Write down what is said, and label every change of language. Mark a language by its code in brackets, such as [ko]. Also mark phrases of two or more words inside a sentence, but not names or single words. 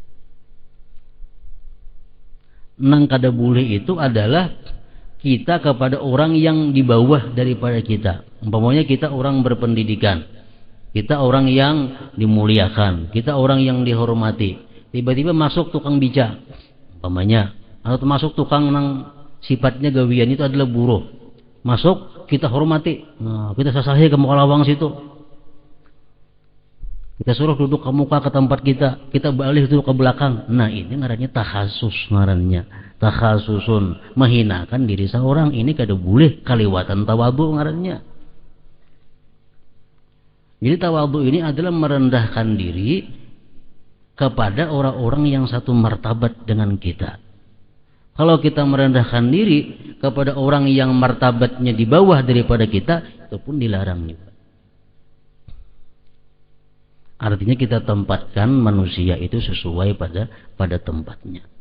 [bjn] Nang kada boleh itu adalah kita kepada orang yang di bawah daripada kita. [id] Umpamanya kita orang berpendidikan, kita orang yang dimuliakan, kita orang yang dihormati. [bjn] Tiba-tiba masuk tukang bijak, umpamanya, atau termasuk tukang nang sifatnya gawian itu adalah buruh. [id] Masuk, kita hormati. [bjn] Nah, kita sasahi ke muka lawang situ. Kita suruh duduk ke muka ke tempat kita. Kita balik duduk ke belakang. Nah, ini ngarannya takhasus ngarannya. Takhasusun, menghinakan diri seorang. Ini kada boleh, kaliwatan tawadhu ngarannya. [id] Jadi tawadhu ini adalah merendahkan diri kepada orang-orang yang satu martabat dengan kita. Kalau kita merendahkan diri kepada orang yang martabatnya di bawah daripada kita, itu pun dilarang juga. Artinya kita tempatkan manusia itu sesuai pada tempatnya.